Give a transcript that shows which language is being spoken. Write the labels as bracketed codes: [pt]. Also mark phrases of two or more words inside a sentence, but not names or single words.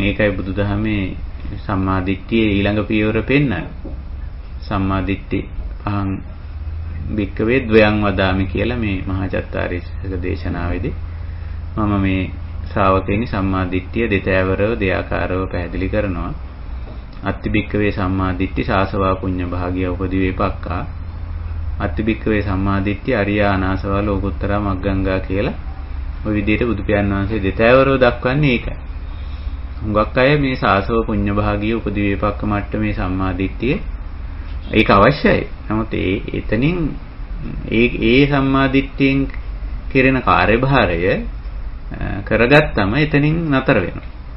[si] ඒකයි බුදුදහමේ සම්මාදිට්ඨියේ ඊළඟ පියවර පෙන්නන්නේ. [pi] සම්මාදිට්ඨි පහන් භික්කවේ ද්වයං වදාමි [si] කියලා මේ මහා චත්තාරීසක දේශනාවේදී මම මේ ශ්‍රාවකයනි සම්මාදිට්ඨිය දෙතෑවරව දෙආකාරව පැහැදිලි කරනවා. [pi] අත්ති භික්කවේ සම්මාදිට්ඨි සාසවා පුඤ්ඤ භාගිය උපදී වේපක්කා. අත්ති භික්කවේ සම්මාදිට්ඨි අරියා අනාසවා ලෝකුත්තරා මග්ගංගා [si] කියලා ඔය විදිහට බුදු පියාණන් වහන්සේ දෙතෑවරව දක්වන්නේ ඒකයි. හුඟක් අය මේ [pi] සාසව පුඤ්ඤ භාගිය උපදී වේපක්ක [si] මට්ටමේ සම්මාදිට්ඨිය ඒක අවශ්‍යයි. නමුත් එතනින් ඒ සම්මාදිට්ඨියෙන් කෙරෙන කාර්යභාරය කරගත්තම එතනින් නතර වෙනවා.